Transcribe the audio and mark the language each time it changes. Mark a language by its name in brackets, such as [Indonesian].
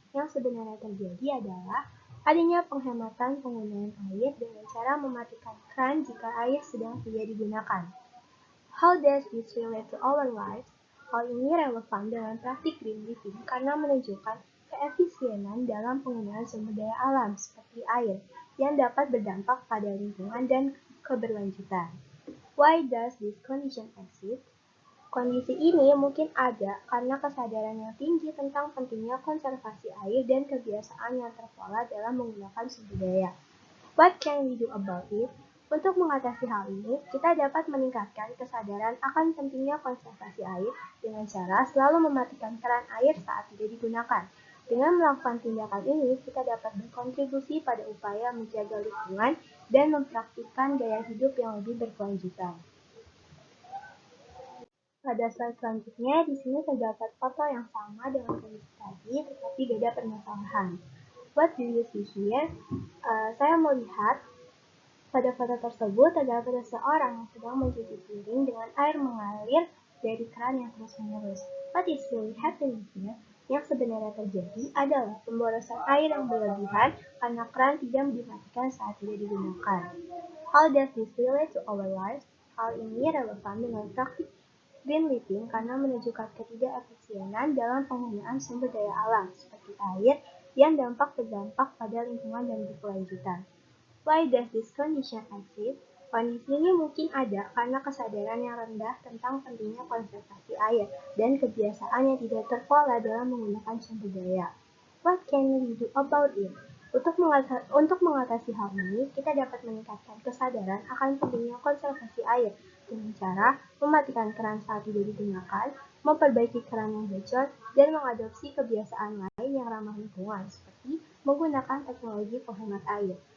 [Indonesian] Yang sebenarnya terjadi adalah adanya penghematan penggunaan air dengan cara mematikan keran jika air sedang tidak digunakan. [English] How does this relate to our lives? [Indonesian] Hal ini relevan dengan praktik green living karena menunjukkan keefisienan dalam penggunaan sumber daya alam seperti air yang dapat berdampak pada lingkungan dan keberlanjutan. [English] Why does this condition exist? [Indonesian] Kondisi ini mungkin ada karena kesadaran yang tinggi tentang pentingnya konservasi air dan kebiasaan yang terpola dalam menggunakan sumber daya. [English] What can we do about it? [Indonesian] Untuk mengatasi hal ini, kita dapat meningkatkan kesadaran akan pentingnya konservasi air dengan cara selalu mematikan keran air saat tidak digunakan. Dengan melakukan tindakan ini, kita dapat berkontribusi pada upaya menjaga lingkungan dan mempraktikkan gaya hidup yang lebih berkelanjutan. Pada slide selanjutnya, di sini terdapat foto yang sama dengan kondisi tadi, tetapi beda permasalahan. [English] What do you see here? [Indonesian] Saya melihat pada foto tersebut terdapat seseorang yang sedang mencuci piring dengan air mengalir dari keran yang terus-menerus. [English] What is really happening here? [Indonesian] Yang sebenarnya terjadi adalah pemborosan air yang berlebihan karena keran tidak dimatikan saat tidak digunakan. [English] How does this relate to our lives? [Indonesian] Hal ini relevan dengan praktik green living karena menunjukkan ketidakefisienan dalam penggunaan sumber daya alam seperti air yang berdampak pada lingkungan dan berkelanjutan. [English] Why does this condition exist? [Indonesian] Kondisi ini mungkin ada karena kesadaran yang rendah tentang pentingnya konservasi air dan kebiasaan yang tidak terpola dalam menggunakan sumber daya. [English] What can we do about it? [Indonesian] Untuk mengatasi hal ini, kita dapat meningkatkan kesadaran akan pentingnya konservasi air dengan cara mematikan keran saat tidak digunakan, memperbaiki keran yang bocor, dan mengadopsi kebiasaan lain yang ramah lingkungan seperti menggunakan teknologi penghemat air.